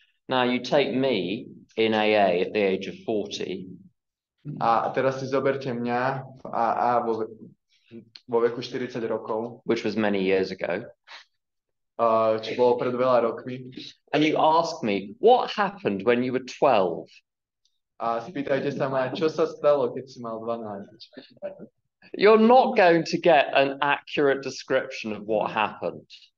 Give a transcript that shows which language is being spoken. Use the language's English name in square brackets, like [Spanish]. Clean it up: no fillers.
[English] Now you take me in AA at the age of 40. [Slovak] A teraz si zoberte mňa v AA vo veku 40 rokov. [English] Which was many years ago. [Slovak] Čo bolo pred veľa rokmi. [English] And you ask me, what happened when you were 12? [Slovak] A spýtajte sa ma, čo sa stalo, keď si mal 12? [English] You're not going to get an accurate description of what happened.